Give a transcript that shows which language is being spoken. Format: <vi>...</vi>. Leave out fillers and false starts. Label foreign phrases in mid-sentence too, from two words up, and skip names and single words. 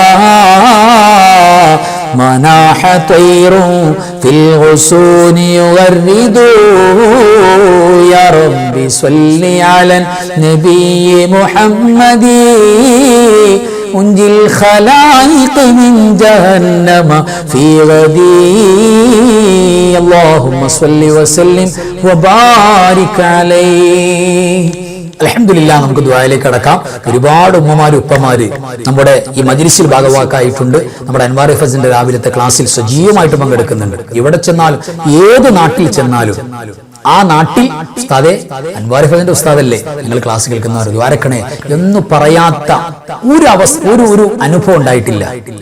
<ar>مناح طير في الغصون يغرد يا ربي صل على النبي محمد منجي الخلائق من جهنم في غدي اللهم صل وسلم وبارك عليه.</ar> <ml>അൽഹംദുലില്ലാ, നമുക്ക് ദുആയിലേക്ക് കടക്കാം. ഒരുപാട് ഉമ്മമാര് ഉപ്പമാര് നമ്മുടെ ഈ മജ്‌ലിസിൽ ഭാഗവാക്കായിട്ടുണ്ട്. നമ്മുടെ അൻവാർ ഹഫീസിന്റെ രാവിലത്തെ ക്ലാസ്സിൽ സജീവമായിട്ട് പങ്കെടുക്കുന്നുണ്ട്. എവിടെ ചെന്നാലും ഏത് നാട്ടിൽ ചെന്നാലും ആ നാട്ടിൽ ഉസ്താദെ അൻവാർ ഹഫീസിന്റെ ഉസ്താദല്ലേ നിങ്ങൾ ക്ലാസ് കേൾക്കുന്നവർ ദ്വാരക്കണേ എന്ന് പറയാത്ത ഒരു അനുഭവം ഉണ്ടായിട്ടില്ല.</ml>